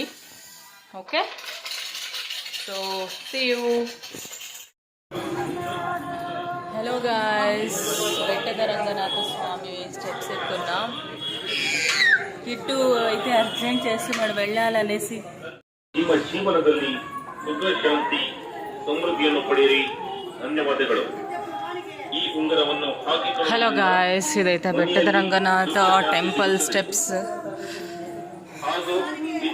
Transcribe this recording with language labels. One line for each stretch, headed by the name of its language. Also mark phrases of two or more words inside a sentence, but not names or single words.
English: Okay, so see you. Hello guys,
Telugu: బెట్టదరంగనాథ స్వామి స్టెప్స్ ఎక్కుతున్నాం. కిట్టు అయితే అర్జెంట్ చేస్తున్నాడు వెళ్ళాలనేసి.
Kannada: ನಿಮ್ಮ ಜೀವನದಲ್ಲಿ ಸುಖ ಶಾಂತಿ ಸಮೃದ್ಧಿಯನ್ನು ಪಡೆಯಿರಿ. ಧನ್ಯವಾದಗಳು. ಈ ಉಂಗುರವನ್ನು ಹಾಕಿಕೊಳ್ಳಿ.
English: Hello guys,
Telugu: ఇదైతే బెట్టదరంగనాథ
English: temple steps.
Kannada: ಹಾಗೂ